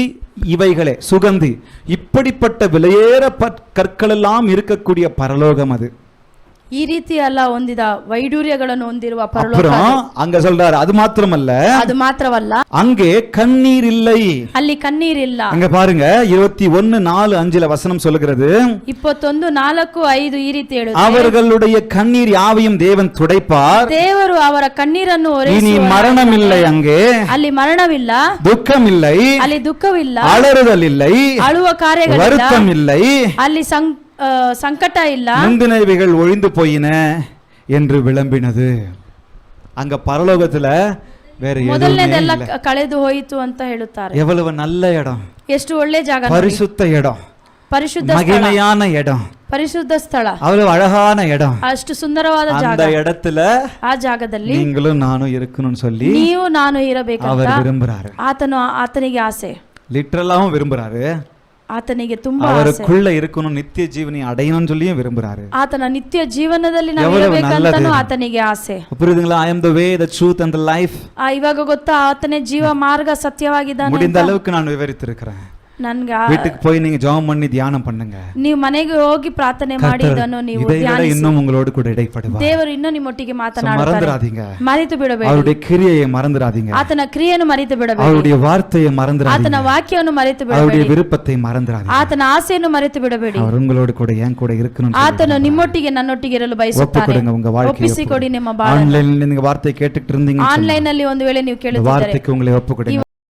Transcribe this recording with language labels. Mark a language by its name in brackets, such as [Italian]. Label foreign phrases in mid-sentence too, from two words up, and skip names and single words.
[Tamil] இவைகளே சுகந்தி. இப்படிப்பட்ட விலையேற கற்கள் எல்லாம் இருக்கக்கூடிய பரலோகம் அது. [Kannada] ಈ ರೀತಿ ಎಲ್ಲ ಹೊಂದಿದ ವೈಡೂರ್ಯಗಳನ್ನು ಹೊಂದಿರುವ ಪರಲೋಕ. [Tamil] அங்க சொல்றாரு அது மாத்திரமல்ல, [Kannada] ಅದು ಮಾತ್ರವಲ್ಲ, [Tamil] அங்கே கண்ணீர் இல்லை. [Kannada] ಅಲ್ಲಿ ಕಣ್ಣೀರಿಲ್ಲ. [Tamil] அங்க பாருங்க 21:4-5 வசனம் சொல்லுகிறது. [Kannada] 21:4-5 ಈ ರೀತಿ ಹೇಳುತ್ತೆ. [Tamil] அவர்களுடைய கண்ணீர் யாவையும் தேவன் துடைப்பார். [Kannada] ದೇವರು ಅವರ ಕಣ್ಣೀರನ್ನು [Tamil] இனி மரணம் இல்லை. அங்கே [Kannada] ಅಲ್ಲಿ ಮರಣವಿಲ್ಲ, [Tamil] துக்கம் இல்லை, [Kannada] ಅಲ್ಲಿ ದುಃಖವಿಲ್ಲ, [Tamil] அலறுதல் இல்லை, [Kannada] ಅಳುವ ಕಾರ್ಯಗಳಿಲ್ಲ, [Tamil] வருத்தம் இல்லை, [Kannada] ಅಲ್ಲಿ ಸಂಕಟ ಇಲ್ಲ, [Tamil] முந்தினவைகள் ஒழிந்து போயின என்று விளம்பினது. அங்க பரலோகத்துல வேற [Kannada] ಮೊದಲನೇದೆಲ್ಲ ಕಳೆದು ಹೋಯಿತು ಅಂತ ಹೇಳುತ್ತಾರೆ. [Tamil] எவ்வளவு நல்ல இடம், [Kannada] ಎಷ್ಟು ಒಳ್ಳೆ ಜಾಗ, [Tamil] பரிசுத்த இடம், [Kannada] ಪರಿಶುದ್ಧ [Tamil] மகிமையான இடம், [Kannada] ಪರಿಶುದ್ಧ ಸ್ಥಳ, [Tamil] அவ்வளவு அழகான இடம். [Kannada] ಅಷ್ಟು ಸುಂದರವಾದ ಜಾಗ. [Tamil] அந்த இடத்துல [Kannada] ಆ ಜಾಗದಲ್ಲಿ [Tamil] நீங்களும் நானும் இருக்கணும்னு சொல்லி [Kannada] ನೀವು ನಾನು ಇರಬೇಕಂತ [Tamil] அவர் விரும்புறாரு. [Kannada] ಆತನಿಗೆ ಆಸೆ. [Tamil] லிட்டரலாவும் விரும்புறாரு, [Kannada] ಆತನಿಗೆ ತುಂಬಾ ಆಸೆ. [Tamil] அவருக்குள்ள இருக்கணும், நித்திய ஜீவனை அடையணும்னு சொல்லியும் விரும்புறாரு. [Kannada] ಆತನ ನಿತ್ಯ ಜೀವನದಲ್ಲಿ ನಾವು [Tamil] ಎவ்வளவு [Kannada] ಇರಬೇಕಂತನೂ [Tamil] நல்லது. [Kannada] ಆತನಿಗೆ ಆಸೆ. [Tamil] புரியுதுங்களா? [English] I am the way, the truth and the life. [Kannada] ಇವಾಗ ಗೊತ್ತಾ ಆತನೇ ಜೀವ ಮಾರ್ಗ ಸತ್ಯವಾಗಿದ್ದಾನೆ [Tamil] முடிந்த [Kannada] ಅಂತ? [Tamil] அளவுக்கு நான் விவரித்திருக்கிறேன். [Kannada] ನನ್ಗೆ [Tamil] வீட்டுக்கு போய் நீங்க ஜெபம் பண்ணி தியானம் பண்ணுங்க. [Kannada] ನೀವು ಮನೆಗೆ ಹೋಗಿ ಪ್ರಾರ್ಥನೆ ಮಾಡಿ ಇದನ್ನು ನೀವು [Tamil] இதை விட [Kannada] ಧ್ಯಾನಿಸಿ. [Tamil] இன்னும் உங்களோடு கூட இடைப்படுவார். [Kannada] ದೇವರು ಇನ್ನೂ ನಿಮ್ಮೊಟ್ಟಿಗೆ ಮಾತನಾಡುತ್ತಾರೆ. [Tamil] மறந்துடாதீங்க. [Kannada] ಮರೆತು ಬಿಡಬೇಡಿ. [Tamil] அவருடைய கிரியையை மறந்துடாதீங்க. [Kannada] ಆತನ ಕ್ರಿಯೆಯನ್ನು ಮರೆತು ಬಿಡಬೇಡಿ. [Tamil] அவருடைய வார்த்தையை மறந்துடாதீங்க. [Kannada] ಆತನ ವಾಕ್ಯವನ್ನು ಮರೆತು [Tamil] அவருடைய [Kannada] ಬಿಡಬೇಡಿ. [Tamil] விருப்பத்தை மறந்துடாதீங்க. [Kannada] ಆತನ ಆಸೆಯನ್ನು ಮರೆತು ಬಿಡಬೇಡಿ. [Tamil] அவர் உங்களோடு கூட என் கூட இருக்கணும். [Kannada] ಆತನು ನಿಮ್ಮೊಟ್ಟಿಗೆ ನನ್ನೊಟ್ಟಿಗೆ ಇರಲು ಬಯಸುತ್ತಾನೆ. [Tamil] ஒப்புக்கொடுங்க உங்க வாழ்க்கையை. [Kannada] ಒಪ್ಪಿಸಿಕೊಡಿ ನಿಮ್ಮ ಬಾಳನ್ನು. [Tamil] ஆன்லைன்ல நீங்க வார்த்தை கேட்டுட்டு இருந்தீங்க. [Kannada] ಆನ್ಲೈನ್ ಅಲ್ಲಿ ಒಂದು ವೇಳೆ ನೀವು ಕೇಳುತ್ತಿದ್ದರೆ [Tamil] வார்த்தைக்கு உங்களை ஒப்புக்கொடுங்க.